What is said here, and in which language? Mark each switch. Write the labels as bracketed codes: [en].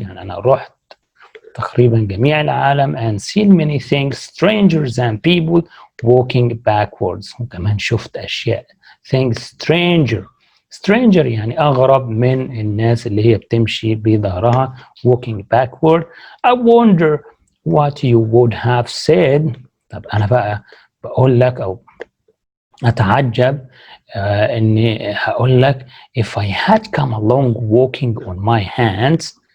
[ar] يعني أنا رحت تقريبا جميع العالم [en] and seen many things strangers than people walking backwards. [ar] وكمان شفت أشياء [en] things stranger [ar] يعني أغرب من الناس اللي هي بتمشي بظهرها [en] walking backward. I wonder what you would have said. [ar] طب أنا بقى بقول لك أو أتعجب إني هقول لك [en] if I had come along walking on my hands.